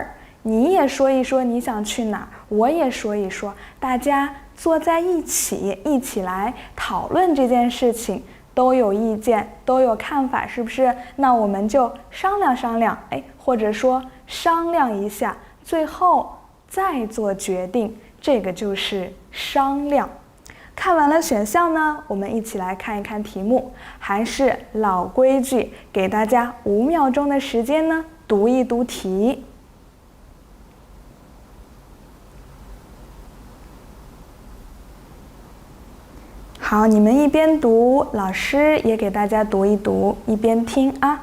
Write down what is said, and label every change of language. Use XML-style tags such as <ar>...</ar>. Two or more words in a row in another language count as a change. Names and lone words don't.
<zh>你也說一說你想去哪，我也說一說，大家坐在一起，一起來討論這件事情，都有意見，都有看法，是不是？那我們就商量商量，哎，或者說商量一下，最後再做決定，這個就是商量。看完了選項呢，我們一起來看一看題目。還是老規矩，給大家5秒鐘的時間呢，讀一讀題。好，你們一邊讀，老師也給大家讀一讀，一邊聽啊。</zh>